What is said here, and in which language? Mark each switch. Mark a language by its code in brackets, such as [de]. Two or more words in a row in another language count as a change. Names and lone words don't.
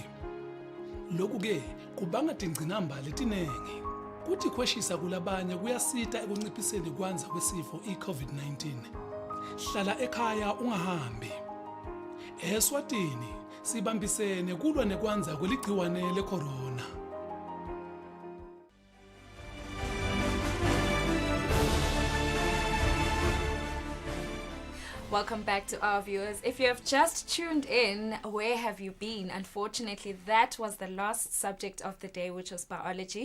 [ss] Lokhu-ke kubanga tingcinamba letinengi. Kuthi kweshisa kulabanye kuyasita ekunciphiseni kwanza kwesifo i-COVID-19. Hlala ekhaya ungahambi. Eswatini sibambisene kulwa nekwanza kweligciwane lecorona. [en] Welcome back to our viewers. If you have just tuned in, where have you been? Unfortunately, that was the last subject of the day, which was biology.